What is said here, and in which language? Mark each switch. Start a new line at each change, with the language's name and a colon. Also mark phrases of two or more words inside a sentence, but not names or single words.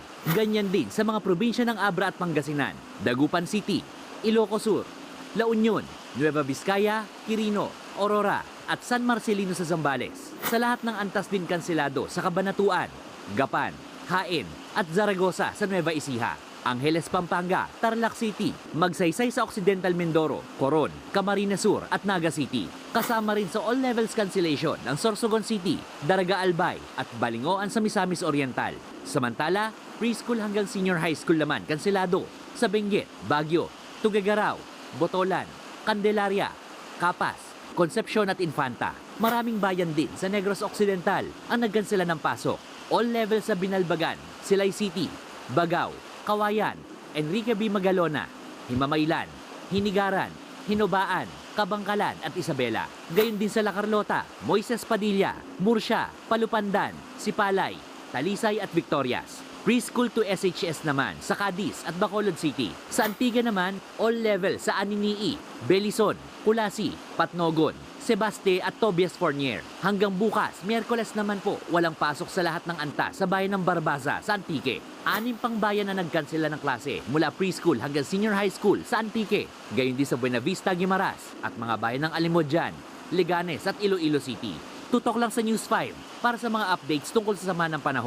Filipino: Ganyan din sa mga probinsya ng Abra at Pangasinan, Dagupan City, Ilocos Sur, La Union, Nueva Vizcaya, Quirino, Aurora at San Marcelino sa Zambales. Sa lahat ng antas din kanselado sa Cabanatuan, Gapan, Hain at Zaragoza sa Nueva Ecija. Angeles, Pampanga, Tarlac City, Magsaysay sa Occidental Mindoro, Coron, Camarines Sur at Naga City. Kasama rin sa
English: all levels cancellation
Filipino: ng Sorsogon City, Daraga Albay at Balingoan sa Misamis Oriental. Samantala, preschool hanggang
English: senior high school
Filipino: naman kanselado sa Benguet, Baguio, Tuguegarao, Botolan, Candelaria, Capas, Concepcion at Infanta. Maraming bayan din sa Negros Occidental ang nagkansela ng pasok.
English: All levels
Filipino: sa Binalbagan, Silay City, Bagao, Kawayan, Enrique B. Magalona, Himamaylan, Hinigaran, Hinobaan, Kabangkalan at Isabela. Gayon din sa La Carlota, Moises Padilla, Murcia, Palupandan, Sipalay, Talisay at Victorias.
English: Preschool to SHS
Filipino: naman sa Cadiz at Bacolod City. Sa Antigua naman,
English: all level
Filipino: sa Aninii, Belison, Kulasi, Patnogon, Sebaste at Tobias Fournier. Hanggang bukas, Miyerkules naman po, walang pasok sa lahat ng antas sa bayan ng Barbaza sa Antique. 6 pang bayan na nagkansela ng klase mula preschool hanggang
English: senior high school
Filipino: sa Antique. Gayon din sa Buenavista, Guimaras at mga bayan ng Alimodjan, Leganes at Iloilo City. Tutok lang sa News 5 para sa mga updates tungkol sa sama ng panahon.